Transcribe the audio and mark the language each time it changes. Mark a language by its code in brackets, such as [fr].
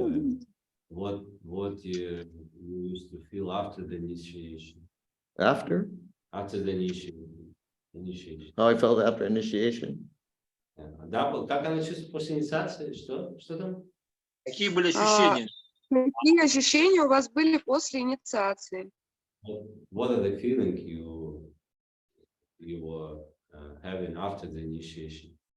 [en] And, what you used to feel after the initiation? After? After the initiation. How I felt after initiation? [ru] Да, как она чувствует после инициации? Что там? Какие были ощущения? Какие ощущения у вас были после инициации? [en] What are the feelings you were having after the initiation?